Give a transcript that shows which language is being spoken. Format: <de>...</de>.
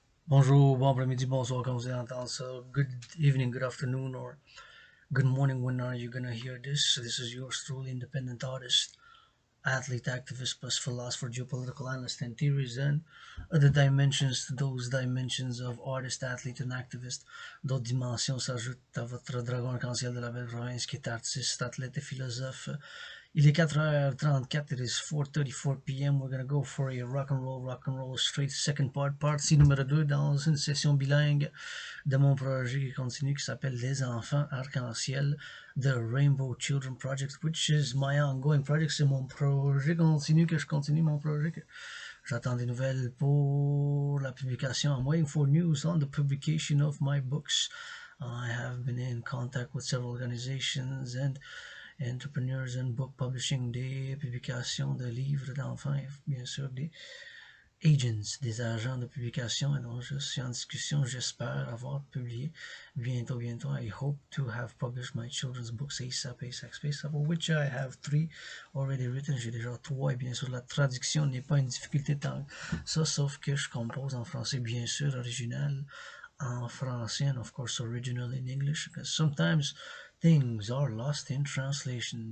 <fr>Bonjour, bon après-midi, bonsoir, comme vous entendez ça.</fr> <en>Good evening, good afternoon, or good morning. When are you gonna hear this? This is yours truly, independent artist, athlete, activist, plus philosopher, geopolitical analyst, and theories, and other dimensions to those dimensions of artist, athlete, and activist.</en> <fr>D'autres dimensions s'ajoutent à votre dragon arc-en-ciel de la belle province qui est artiste, athlète et philosophe. Il est 4h34,</fr> <en>it is 4:34 p.m. We're gonna go for a rock and roll straight second</en> <fr>partie numéro 2 dans une session bilingue de mon projet qui continue qui s'appelle Les Enfants Arc-en-Ciel, The Rainbow Children Project,</fr> <en>which is my ongoing project.</en> <fr>C'est mon projet continu que je continue mon projet que j'attends des nouvelles pour la publication.</fr> <en>I'm waiting for news on the publication of my books. I have been in contact with several organizations and entrepreneurs in book publishing,</en> <fr>des publications de livres d'enfants et bien sûr des agents, des agents de publication, et donc je suis en discussion, j'espère avoir publié bientôt.</fr> <en>I hope to have published my children's books ASAP, of which I have 3 already written.</en> <fr>J'ai déjà 3 et bien sûr la traduction n'est pas une difficulté tant ça, sauf que je compose en français, bien sûr, original en français,</fr> <en>and of course original in English, because sometimes things are lost in translation.</en>